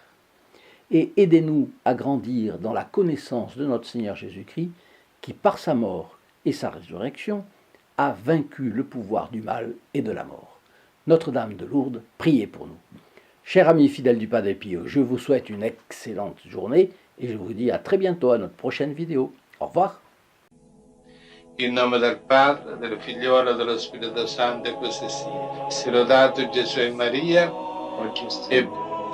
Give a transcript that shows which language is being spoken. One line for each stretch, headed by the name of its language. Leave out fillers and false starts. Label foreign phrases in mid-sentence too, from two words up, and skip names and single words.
French: Et aidez-nous à grandir dans la connaissance de notre Seigneur Jésus-Christ, qui, par sa mort et sa résurrection, a vaincu le pouvoir du mal et de la mort. Notre-Dame de Lourdes, priez pour nous. Chers amis fidèles du Padre Pio, je vous souhaite une excellente journée et je vous dis à très bientôt à notre prochaine vidéo. Au revoir.
Italian: In nome del Padre, del Figliolo e dello Spirito Santo, e così sia. Sia lodato Gesù e Maria, e